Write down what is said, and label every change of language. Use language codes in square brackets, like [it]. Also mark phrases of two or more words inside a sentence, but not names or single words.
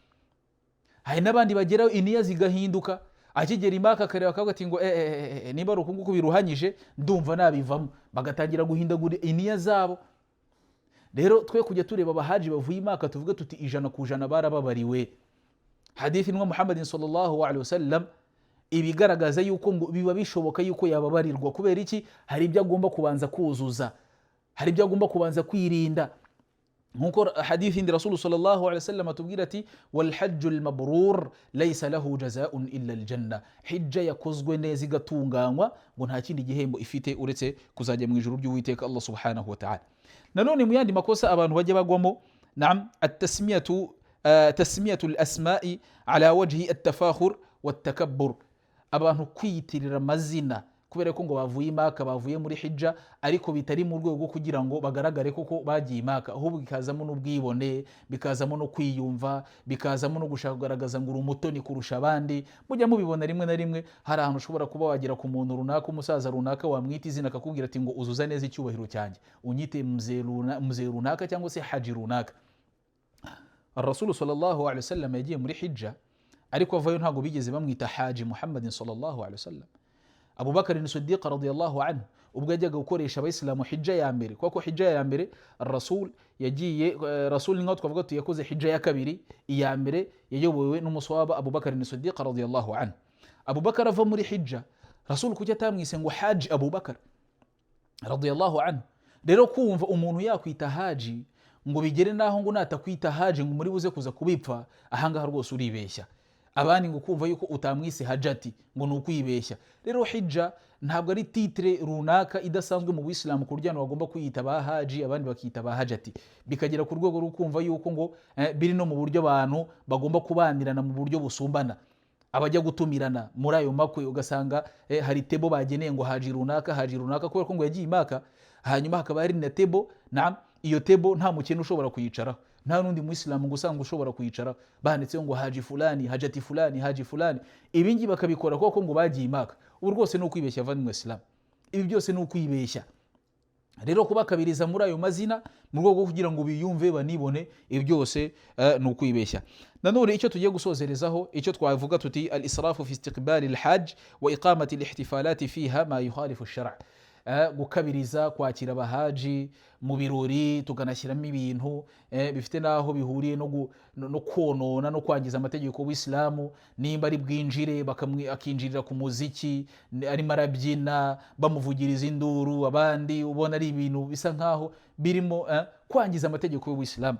[rw] Hari n'abandi bageraho iniya zigahinduka, akigera Maka akareba akavuga ati ngo niba ari uku nguku biruhanyije ndumva nabivamo, bagatangira guhindagura iniya zabo. Rero twe kujya tureba abahaji bavuye Maka tuvuge tuti ijana ku ijana barababariwe. Hadithi nwa Muhammadin [ar] صلى الله عليه وسلم [rw] ibigaragaza yuko ngo biba bishoboka yuko yababarirwa. Kubera iki? Hari ibyo agomba kubanza kuzuza, hari ibyo agomba kubanza kwirinda. Nkuko hadithi ndi Rasul [ar] صلى الله عليه وسلم [rw] atubwira ati [ar] والحج المبرور ليس له جزاء إلا الجنة, [rw] hijja yakozwe neza igatunganywa ngo nta kindi gihembo ifite uretse kuzajya mu ijuru ry'Uwiteka Allah [ar] سبحانه وتعالى. [rw] Nanone mu yandi makosa abantu bajya bagwamo, [ar] تسمية الأسماء على وجه التفاخر والتكبر, [rw] abantu kwiyitirira amazina kubera ko ngo bavuye Maka, bavuye muri hijja, ariko bitari mu rwego kugira ngo bagaragare koko bagiye Maka, ahubwo bikazamo n'ubwibone, bikazamo no kwiyumva, bikazamo no gushaka kugaragaza ngo uri umutoni kurusha abandi. Mujya mubibona rimwe na rimwe, hari ahantu ushobora kuba wagera ku muntu runaka, umusaza runaka, wamwita izina akakubwira ati ngo uzuza neza icyubahiro cyanjye, unyite mzee runaka cyangwa se haji runaka. Ar-Rasul [ar] صلى الله عليه وسلم [rw] yagiye muri hijja, ariko avayo ntago bigeze bamwita haji Muhammad [ar] صلى الله عليه وسلم. [rw] Abu Bakr as-Siddiq [ar] رضي الله عنه [rw] ubwo yajyaga gukoresha abayisilamu hijja ya mbere, kuko hijja ya mbere Rasul yagiye, Rasul ni nko twavuga tuyakoze hijja ya kabiri, iya mbere yayobowe n'umuswaba Abu Bakr as-Siddiq [ar] رضي الله عنه. [rw] Abu Bakr ava muri hijja, Rasul kujya tamwise ngo haji Abu Bakr [ar] رضي الله عنه. [rw] Rero kumva umuntu yakwita haji ngo bigere naho ngo natakwita haji ngo muri buze kuza kubipfa, ahangaha rwose uribeshya. Abandi ngo kumva yuko utamwise hajati ngo nukwibeshya. Rero hijja ntabwo ari titre runaka idasanzwe mu Islam ku buryo bagomba kwiyita ba haji, abandi bakiyita ba hajati, bikagera ku rwego rwo kumva yuko ngo biri no mu buryo abantu bagomba kubanirana mu buryo busumbana. Abajya gutumirana muri ayo makwe ugasanga hari tebo bageneye ngo haji runaka kubera ko ngo yagiye Maka, hanyuma hakaba hari na tebo, iyo tebo nta mukene ushobora kuyicaraho, nta nundi muislamu ngo usanga ushobora kuyicaraho, banditseho ngo haji fulani, hajati fulani, haji fulani. Ibi ngibi bakabikora kuko ngo bagiye Maka. Ubu rwose ni ukwibeshya avanywe Islam, ibi byose ni ukwibeshya. Rero kubakabiriza muri ayo mazina mu rwego rwo kugira ngo biyumve banibone, ibi byose ni ukwibeshya. Nanone icyo tugiye gusozerezaho, icyo twavuga tuti [ar] الإسراف في استقبال الحج وإقامة الاحتفالات فيها ما يخالف الشرع'. [rw] Gukabiriza, kwakira abahaji mu birori, tukanashyiramo ibintu bifite naho bihuriye no konona no kwangiza amategeko y'Islamu. Nimba ari bwinjire akinjirira ku muziki, arimo arabyina bamuvugiriza induru, abandi ubona ari ibintu bisa nkaho birimo kwangiza amategeko y'Islamu.